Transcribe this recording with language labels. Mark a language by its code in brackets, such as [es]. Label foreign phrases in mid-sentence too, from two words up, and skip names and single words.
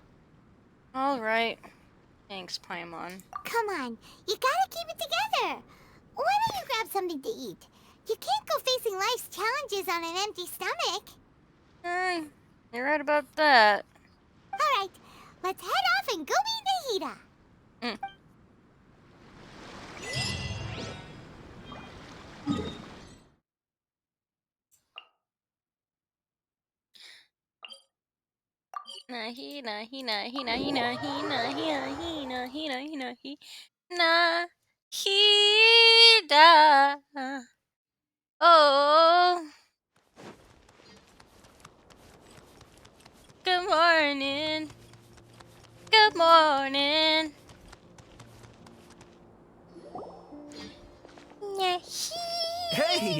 [en] Alright. Thanks, Paimon. Come on, you gotta keep it together. Why don't you grab something to eat? You can't go facing life's challenges on an empty stomach. You're right about that. All right, let's head off and go meet Nahida. Nahi, nahi, nahi, nahi, nahi, nahi, nahi, nahi, nahi, nahi, Nahida. Oh. Good morning. Good morning. Hey,